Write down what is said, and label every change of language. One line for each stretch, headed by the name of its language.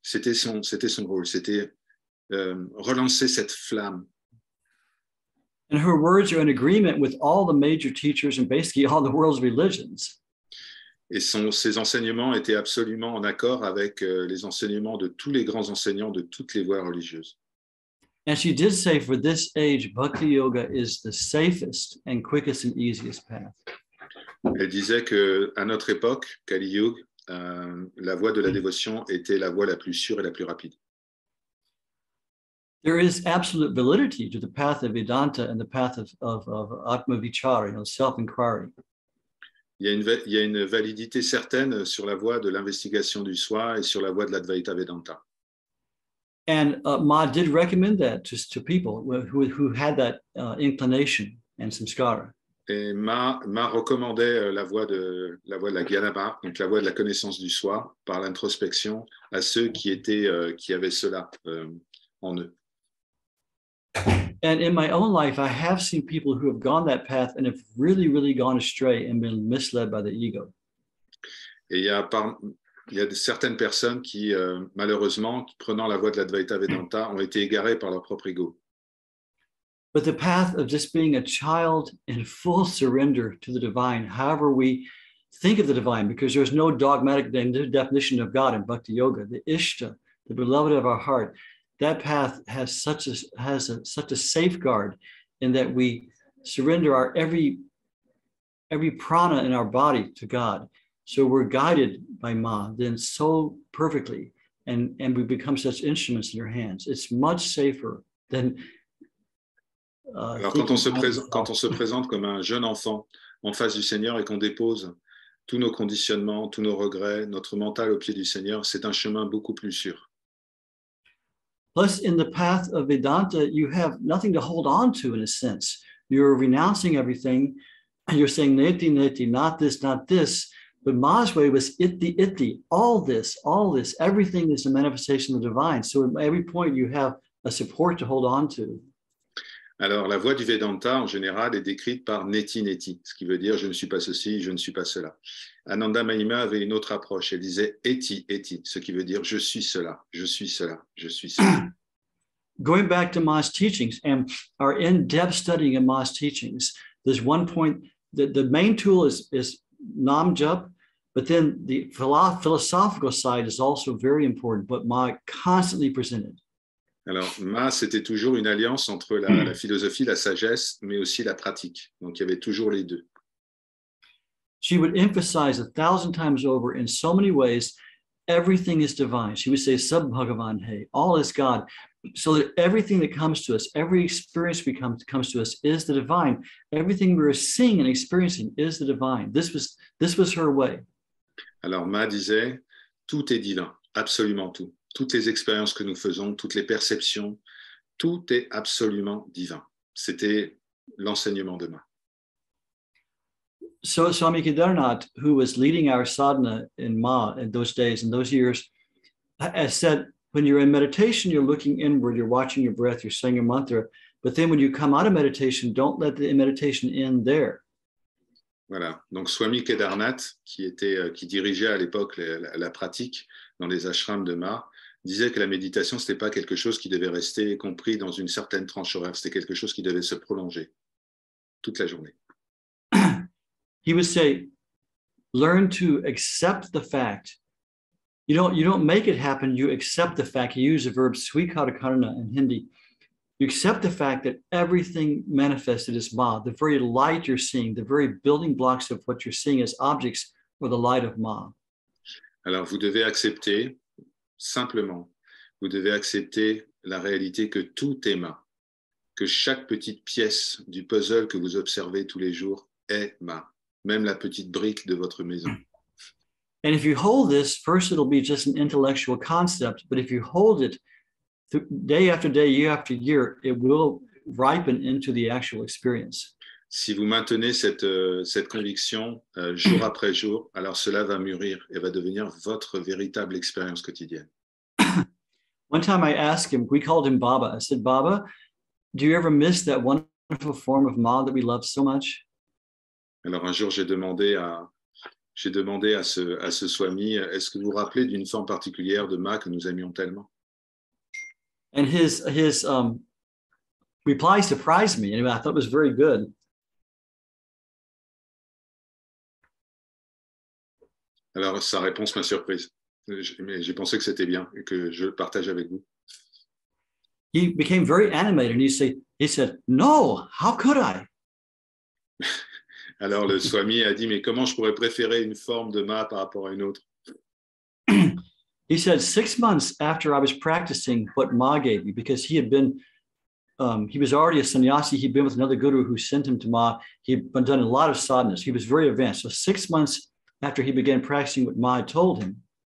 French: C'était son rôle, c'était relancer cette flamme.
English: And her words are in agreement with all the major teachers and basically all the world's religions.
French: Et ses enseignements étaient absolument en accord avec les enseignements de tous les grands enseignants de toutes les voies religieuses.
English: And she did say for this age, Bhakti Yoga is the safest and quickest and easiest path.
French: Elle disait qu'à notre époque, Kali Yuga, la voie de la dévotion était la voie la plus sûre et la plus rapide.
English: There is absolute validity to the path of Vedanta and the path of Atma Vichara, self-inquiry.
French: Il y a une validité certaine sur la voie de l'investigation du soi et sur la voie de l'Advaita Vedanta.
English: And Ma did recommend that to people who had that inclination and samskara.
French: Et Ma recommandait la voie de la Jnana, donc la voie de la connaissance du soi par l'introspection à ceux qui avaient cela en eux.
English: And in my own life, I have seen people who have gone that path and have really gone astray and been misled by the ego.
French: Et il y a certaines personnes qui, malheureusement, prenant la voie de l'Advaita Vedanta, ont été égarées par leur propre ego.
English: But the path of just being a child in full surrender to the divine, however we think of the divine, because there's no dogmatic definition of God in Bhakti Yoga, the Ishta, the beloved of our heart, that path has such a safeguard in that we surrender our every prana in our body to God. So we're guided by Ma then so perfectly, and we become such instruments in her hands. It's much safer than.
French: Alors quand on se présente comme un jeune enfant en face du Seigneur et qu'on dépose tous nos conditionnements, tous nos regrets, notre mental au pied du Seigneur, c'est un chemin beaucoup plus sûr.
English: Plus, in the path of Vedanta, you have nothing to hold on to in a sense. You're renouncing everything. You're saying neti, neti, not this, not this. But Ma's way was iti, iti, all this, everything is a manifestation of the divine. So at every point you have a support to hold on to.
French: Alors, la voie du Vedanta, en général, est décrite par neti neti, ce qui veut dire je ne suis pas ceci, je ne suis pas cela. Ananda Mahima avait une autre approche. Elle disait eti eti, ce qui veut dire je suis cela, je suis cela, je suis cela.
English: Going back to Ma's teachings and our in-depth studying of Ma's teachings, there's one point that the main tool is Nam Jap, but then the philosophical side is also very important, what Ma constantly presented.
French: Alors, Ma, c'était toujours une alliance entre la philosophie, la sagesse, mais aussi la pratique. Donc, il y avait toujours les deux.
English: She would emphasize 1,000 times over in so many ways, everything is divine. She would say,
Hindi: Sab Bhagavan He,
English: all is God. So that everything that comes to us, every experience comes to us is the divine. Everything we're seeing and experiencing is the divine. This was her way.
French: Alors, Ma disait, tout est divin, absolument tout. Toutes les expériences que nous faisons, toutes les perceptions, tout est absolument divin. C'était l'enseignement de Ma.
English: So Swami Kedarnath, who was leading our sadhana in Ma in those days, in those years, has said, when you're in meditation, you're looking inward, you're watching your breath, you're saying a mantra, but then when you come out of meditation, don't let the meditation end there.
French: Voilà, donc Swami Kedarnath, qui dirigeait à l'époque la pratique dans les ashrams de Ma, disait que la méditation, ce n'était pas quelque chose qui devait rester compris dans une certaine tranche horaire, c'était quelque chose qui devait se prolonger toute la journée.
English: He would say, learn to accept the fact. You don't make it happen, you accept the fact. He used the verb swikarakarana in Hindi. You accept the fact that everything manifested is Ma, the very light you're seeing, the very building blocks of what you're seeing as objects or the light of Ma.
French: Alors, vous devez accepter, simplement, vous devez accepter la réalité que tout est Ma, que chaque petite pièce du puzzle que vous observez tous les jours est Ma, même la petite brique de votre maison.
English: And if you hold this, first it'll be just an intellectual concept, but if you hold it day after day, year after year, it will ripen into the actual experience.
French: Si vous maintenez cette conviction jour après jour, alors cela va mûrir et va devenir votre véritable expérience quotidienne.
English: One time I asked him, we called him Baba. I said, Baba, do you ever miss that wonderful form of Ma that we love so much?
French: Alors un jour, j'ai demandé à ce Swami, est-ce que vous vous rappelez d'une forme particulière de Ma que nous aimions tellement?
English: And his reply surprised me. Anyway, I thought it was very good.
French: Alors, sa réponse m'a surprise. Mais j'ai pensé que c'était bien et que je le partage avec vous.
English: He became very animated and he said, no, how could I?
French: Alors, le Swami a dit, mais comment je pourrais préférer une forme de Ma par rapport à une autre?
English: He said 6 months after I was practicing what Ma gave me, because he was already a sannyasi. He'd been with another guru who sent him to Ma. He'd done a lot of sadhanas. He was very advanced. So 6 months after he began practicing what Ma had told him.